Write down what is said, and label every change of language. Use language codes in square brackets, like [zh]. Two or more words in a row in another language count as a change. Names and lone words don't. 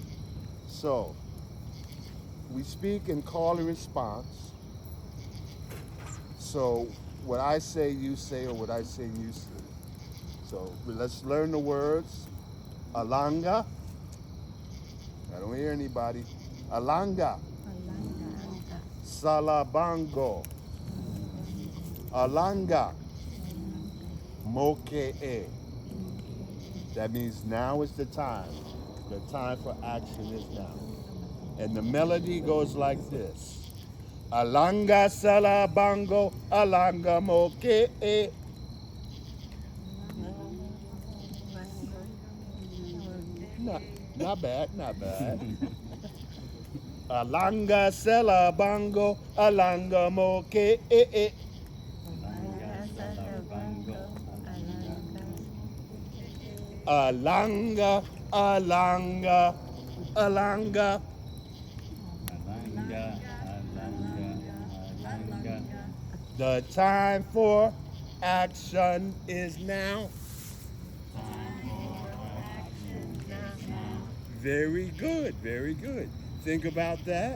[en] So, we speak in call and response. So, what I say, you say, or what I say, you say. So, let's learn the words. Alanga. I don't hear anybody. Alanga. Salabango. Alanga. Moke'e. That means now is the time. The time for action is now. And the melody goes like this. Alanga salabango, alanga moke'e. Not bad, not bad. Alanga salabango, alanga moke'e. Alanga, alanga, alanga. The time for action is now. Very good, very good. Think about that.